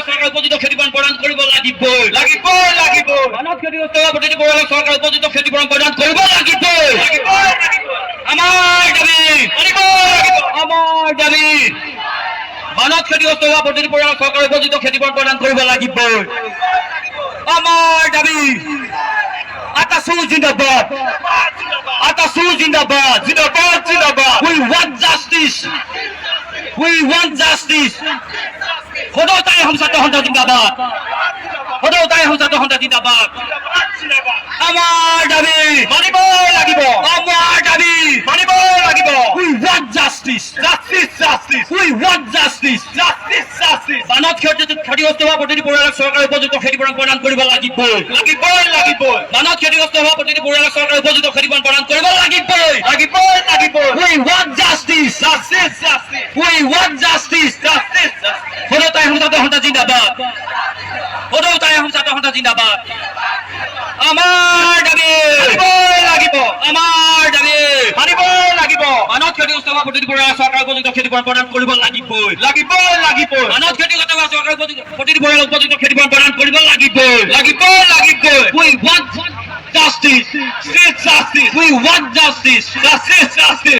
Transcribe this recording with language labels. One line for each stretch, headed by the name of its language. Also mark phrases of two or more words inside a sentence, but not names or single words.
Assamese: চৰকাৰে উপযুক্ত ক্ষতিপূৰণ প্ৰদান কৰিব লাগিবই মানৱ ক্ষতিগ্ৰস্ত হোৱা প্ৰতিটো পৰিয়ালক চৰকাৰে উপযুক্ত ক্ষতিপূৰণ প্ৰদান কৰিব লাগিবই আমাৰ দাবী আমাৰ দাবী মানৱ ক্ষতিগ্ৰস্ত হোৱা প্ৰতিটো পৰিয়ালক চৰকাৰে উপযুক্ত ক্ষতিপূৰণ প্ৰদান কৰিব লাগিবই আমাৰ দাবী আটাচু জিন্দাবাদ
English: We want justice.
Assamese: সদতাই আহোম ছাত্ৰ সন্থা জিন্দাবাদ সদতাই আহোম ছাত্ৰ সন্থা জিন্দাবাদ আমাৰ দাবী আমাৰ দাবী
English: We want justice. We want justice.
Assamese: মানৱ ক্ষতিগ্ৰস্ত হোৱা প্ৰতিটো পৰিয়ালক চৰকাৰে উপযুক্ত ক্ষতিপূৰণ প্ৰদান কৰিব লাগিবই মানৱ ক্ষতিগ্ৰস্ত হোৱা প্ৰতিটো পৰিয়ালক চৰকাৰে উপযুক্ত ক্ষতিপূৰণ প্ৰদান কৰিব লাগিবই
English: We want justice. We want justice.
Assamese: সদতাই আহোম ছাত্ৰ সন্থা জিন্দাবাদ সদতাই আহোম ছাত্ৰ সন্থা জিন্দাবাদ আমাৰ দাবী আমাৰ দাবী মানৱ ক্ষতিগ্ৰস্ত হোৱা প্ৰতিটো পৰিয়ালক চৰকাৰে উপযুক্ত ক্ষতিপূৰণ প্ৰদান কৰিব লাগিবই মানৱ ক্ষতিগ্ৰস্ত হোৱা চৰকাৰে প্ৰতিটো পৰিয়ালক উপযুক্ত ক্ষতিপূৰণ প্ৰদান কৰিব লাগিবই
English: We want justice. We want justice.